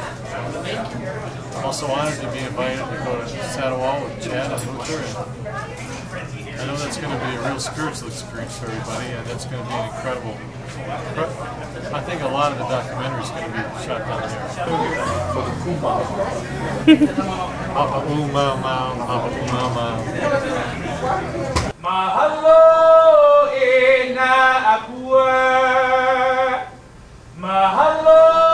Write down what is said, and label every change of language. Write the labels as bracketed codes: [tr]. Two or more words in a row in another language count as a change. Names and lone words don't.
[en] I'm also honored to be invited to go to Satawal with Chad and Luther. And I know that's going to be a real spiritual experience for everybody, and that's going to be an incredible. I think a lot of the documentary is going to be shot down here. For the Kumau. Papa Umau Mau, Papa Umau Mau. [haw] Mahalo ina akua. Mahalo